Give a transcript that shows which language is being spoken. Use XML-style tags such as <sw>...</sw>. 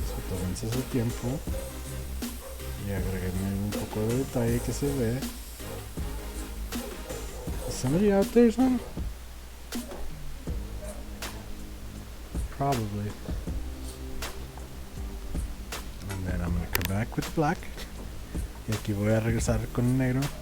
<es>Tómense su tiempo y agreguen un poco de detalle que se ve.</es> <en>Is somebody out there, son? Probably. And then I'm gonna come back with the black.</en> <es>Y aquí voy a regresar con el negro.</es>